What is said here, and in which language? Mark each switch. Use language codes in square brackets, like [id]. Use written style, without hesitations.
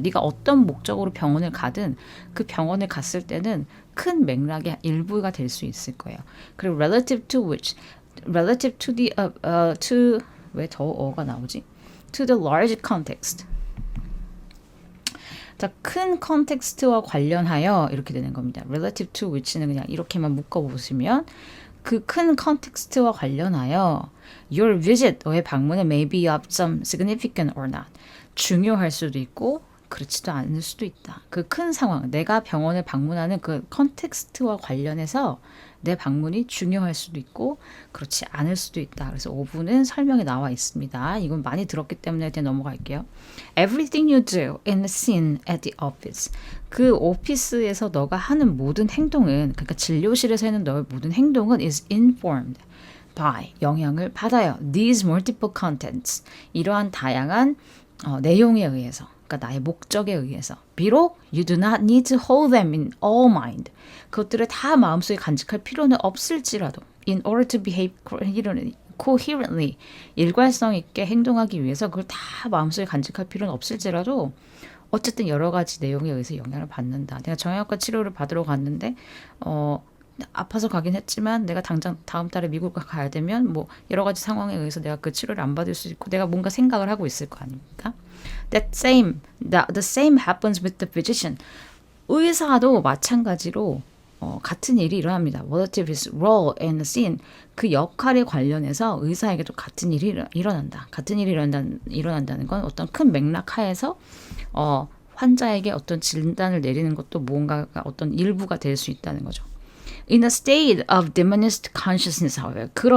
[ko] 네가 어떤 목적으로 병원을 가든 그 병원을 갔을 때는 큰 맥락의 일부가 될 수 있을 거예요. 그리고 [en] relative to the to [ko] 왜 더 어가 나오지? [en] To the large context. [ko] 자, 큰 컨텍스트와 관련하여 이렇게 되는 겁니다. [en] relative to which [ko] 는 그냥 이렇게만 묶어보시면 그 큰 컨텍스트와 관련하여 [en] your visit, [ko] 너의 방문은 [en] may be of some significant or not. [ko] 중요할 수도 있고 그렇지도 않을 수도 있다. 그 큰 상황, 내가 병원을 방문하는 그 컨텍스트와 관련해서 내 방문이 중요할 수도 있고 그렇지 않을 수도 있다. 그래서 5부는 설명에 나와 있습니다. 이건 많이 들었기 때문에 그냥 넘어갈게요. [en] Everything you do in the scene at the office. [ko] 그 오피스에서 너가 하는 모든 행동은, 그러니까 진료실에서 하는 너의 모든 행동은 [en] is informed by, [ko] 영향을 받아요. [en] These multiple contents. [ko] 이러한 다양한 내용에 의해서. 그러니까 나의 목적에 의해서. 비록 [en] you do not need to hold them in all mind. [ko] 그것들을 다 마음속에 간직할 필요는 없을지라도 [en] in order to behave coherently, [ko] 일관성 있게 행동하기 위해서 그걸 다 마음속에 간직할 필요는 없을지라도 어쨌든 여러 가지 내용에 의해서 영향을 받는다. 내가 정형외과 치료를 받으러 갔는데 아파서 가긴 했지만 내가 당장 다음 달에 미국 가야 되면 뭐 여러 가지 상황에 의해서 내가 그 치료를 안 받을 수 있고 내가 뭔가 생각을 하고 있을 거 아닙니까? [en] The same happens with the physician. [ko] 의사도 마찬가지로 같은 일이 일어납니다. [en] Relative is role in the scene. [ko] 그 역할에 관련해서 의사에게도 같은 일이 일어난다. 같은 일이 일어난다는 건 어떤 큰 맥락 하에서 환자에게 어떤 진단을 내리는 것도 무언가가 어떤 일부가 될 수 있다는 거죠. [en] In a state of diminished consciousness, however.